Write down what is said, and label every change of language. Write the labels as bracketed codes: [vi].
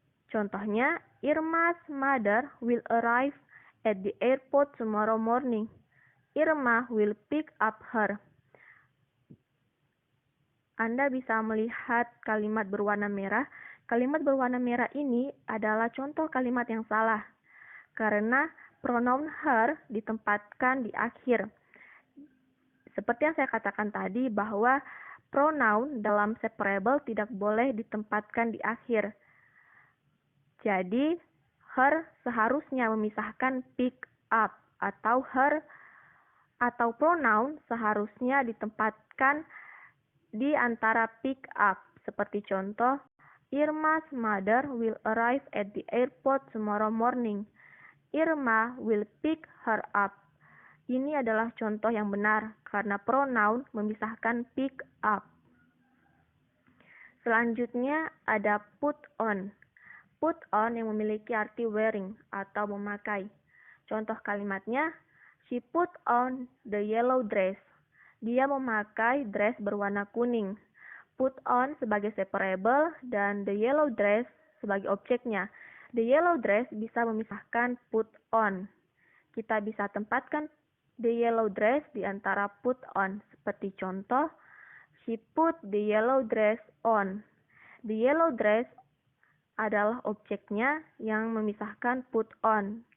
[en] Contohnya, Irma's mother will arrive at the airport tomorrow morning. Irma will pick up her. [id] Anda bisa melihat kalimat berwarna merah. Kalimat berwarna merah ini adalah contoh kalimat yang salah, karena pronoun her ditempatkan di akhir. Seperti yang saya katakan tadi bahwa pronoun dalam separable tidak boleh ditempatkan di akhir. Jadi, her seharusnya memisahkan pick up, atau her atau pronoun seharusnya ditempatkan di antara pick up. Seperti contoh, [en] Irma's mother will arrive at the airport tomorrow morning. Irma will pick her up. [id] Ini adalah contoh yang benar karena pronoun memisahkan pick up. Selanjutnya ada put on. Put on yang memiliki arti wearing atau memakai. Contoh kalimatnya, [en] she put on the yellow dress. [id] Dia memakai dress berwarna kuning. Put on sebagai separable dan the yellow dress sebagai objeknya. The yellow dress bisa memisahkan put on. Kita bisa tempatkan the yellow dress di antara put on. Seperti contoh, [en] she put the yellow dress on. [id] The yellow dress adalah objeknya yang memisahkan put on.